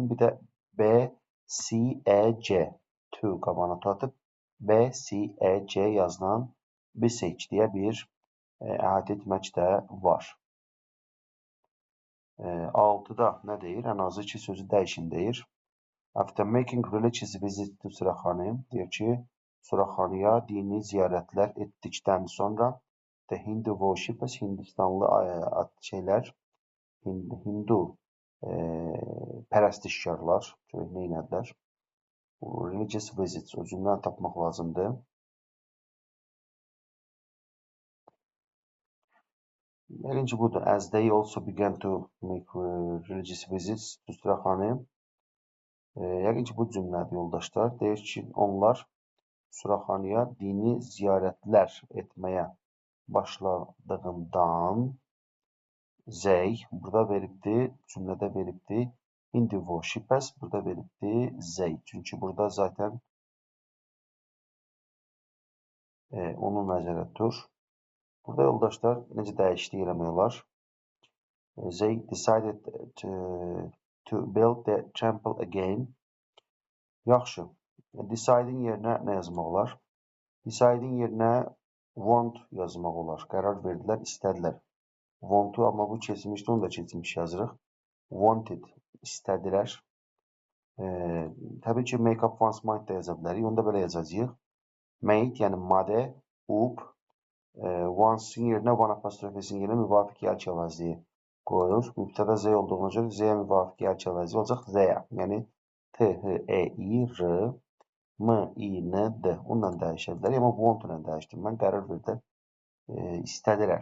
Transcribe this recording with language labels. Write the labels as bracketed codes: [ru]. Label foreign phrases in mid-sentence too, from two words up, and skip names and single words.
[az] Bir də B, C, E, C. To qabağına atıb B, C, E, C yazılan bisect deyə bir əhatə etmək də var. 6-da nə deyir? Ən azı iki sözü dəyişin deyir. [en] After making religious visits to Suraxanı, [az] deyir ki, Suraxanıya dini ziyarətlər etdikdən sonra [en] the Hindu worshippers, [az] Hindistanlı Hindu pərəstişkarlar, görək nə inədilər? [en] Religious visits [az] özündən tapmaq lazımdır. Birinci budur. [en] As they also began to make religious visits to Suraxanı. [az] Yəqin ki, bu cümlədir, yoldaşlar. Deyir ki, onlar Suraxanıya dini ziyarətlər etməyə başladığından they, burada veribdir, cümlədə veribdir, [en] Hindu worshippers, [az] burada veribdir, they. Çünki burada zaten onu nəzərə tutur. Burada yoldaşlar necə dəyişiklik eləmək olar? [en] They decided to build the temple again. [az] Yaxşı. Deciding yerinə nə yazmaq olar? Deciding yerinə want yazmaq olar. Qərar verdilər, istədilər. Want-u, amma bu keçmişdə, onu da keçmiş yazırıq. Wanted, istədilər. Təbii ki, [en] make up one's mind [az] da yaza bilərik. Onu da belə yazacağıq. Made, yəni made, up, one's-in yerinə, one apostrofesinin yerinə müvafiq yer əvəzi qoyulur. Mübtəda Z olduğuna görə Z-yə müvafiq yer əvəzi olacaq Z-yə. Yəni T-H-E-I-R, M-I-N-D. Onunla dəyişə bilərik, amma want ilə dəyişdim. Mən qərar verdim. İstədilər.